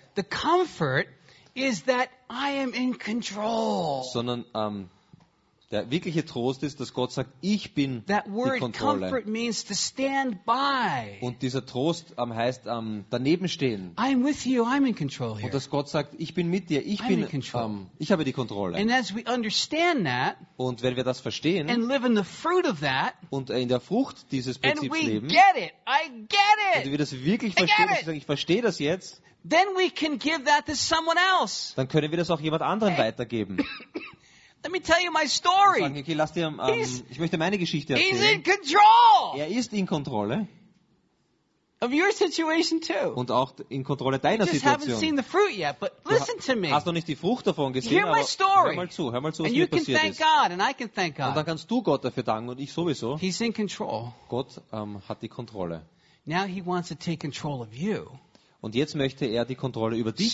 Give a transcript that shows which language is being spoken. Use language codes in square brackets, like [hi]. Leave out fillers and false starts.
[en] The comfort is that I am in control. [de] Sondern der wirkliche Trost ist, dass Gott sagt, ich bin [en] that word [de] die Kontrolle. [en] Comfort means to stand by. [de] Und dieser Trost heißt daneben stehen. [en] I'm with you, I'm in control here. [de] Und dass Gott sagt, ich bin mit dir, ich [en] I'm [de] bin [en] in control. [de] Ich habe die Kontrolle. [en] And as we understand that, [de] und wenn wir das verstehen [en] and live in the fruit of that, [de] und in der Frucht dieses Prinzips [en] and we [de] leben, [en] get it. I get it. [de] Und wir das wirklich verstehen, dass wir sagen, ich verstehe das jetzt, [en] then we can give that to someone else. [de] Dann können wir das auch jemand anderen weitergeben. [en] Let me tell you my story. [de] Okay, lass dir, ich möchte meine Geschichte erzählen. [en] He's in control. [de] Er ist in Kontrolle. [en] Of your situation too. [de] Und auch in Kontrolle deiner [en] just [de] Situation. [en] Haven't seen the fruit yet, but listen to me. [de] Du hast noch nicht die Frucht davon gesehen, [en] hear my story. [de] Aber hör mal zu, was [en] and [de] mir passiert ist. [en] Thank God, and I can thank God. [de] Und dann kannst du Gott dafür danken und ich sowieso. [en] He's in control. [de] Gott hat die Kontrolle. [en] Now he wants to take control of you. [de] Und jetzt möchte er die Kontrolle über dich